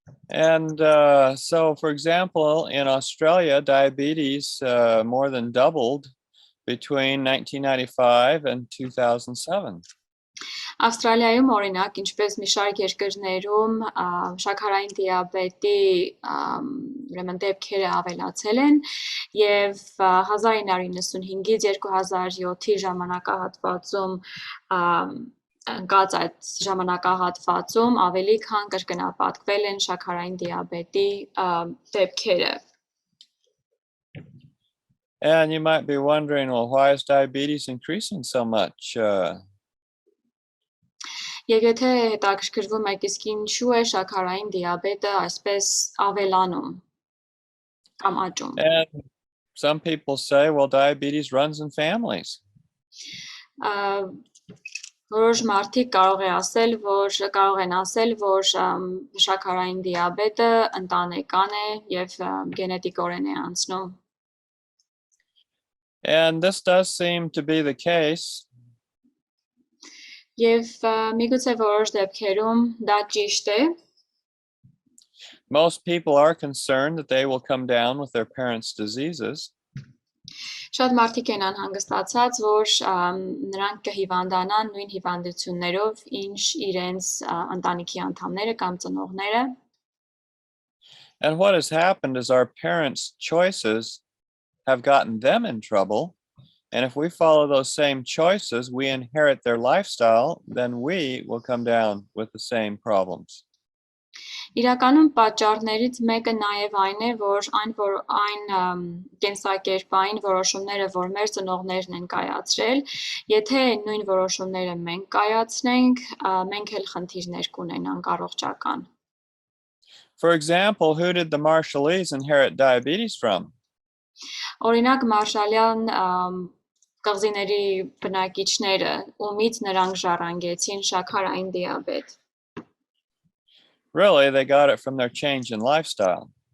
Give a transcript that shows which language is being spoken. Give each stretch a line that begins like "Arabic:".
English: And so, for example, in Australia, diabetes more than doubled between 1995 and 2007.
Armenian: Ավստրալիայում օրինակ, ինչպես մի շարք երկրներում շաքարային դիաբետի ուրեմն դեպքերը ավելացել են եւ 1995-ից 2007-ի ժամանակահատվածում ընկած այդ ժամանակահատվածում ավելի քան կրկնապատկվել են շաքարային դիաբետի դեպքերը։
English: And you might be wondering, well, why is diabetes increasing so much?
Armenian: Եվ եթե հետաքրքրվում եք, իսկ ինչու է շաքարային դիաբետը այսպես ավելանում կամ աճում։
English: And some people say, well, diabetes runs in families.
Armenian: Որոշ մարդիկ կարող են ասել, որ շաքարային դիաբետը ընտանեկան է եւ գենետիկորեն է անցնում։
English: And this does seem to be the case.
Armenian: Եվ միգուցե որոշ դեպքերում դա ճիշտ է։
English: Most people are concerned that they will come down with their parents' diseases.
Armenian: Շատ մարդիկ են անհանգստացած, որ նրանք կհիվանդանան նույն հիվանդություններով, ինչ իրենց ընտանիքի անդամները կամ ծնողները։
English: And what has happened is our parents' choices have gotten them in trouble. And if we follow those same choices, we inherit their lifestyle, then we will come down with the same problems.
Armenian: Իրականում պատճառներից մեկը նաև այն է, որ այն կենսակերպային որոշումները, որ մեր ծնողներն են կայացրել, եթե նույն որոշումները մենք կայացնենք, մենք էլ խնդիրներ կունենանք առողջական։
English: For example, who did the Marshallese inherit diabetes from?
Armenian: Օրինակ Մարշալյան կղզիների բնակիչները, ումից նրանք ժառանգեցին շաքարային դիաբետ։
English: Really, they got it from their change in lifestyle.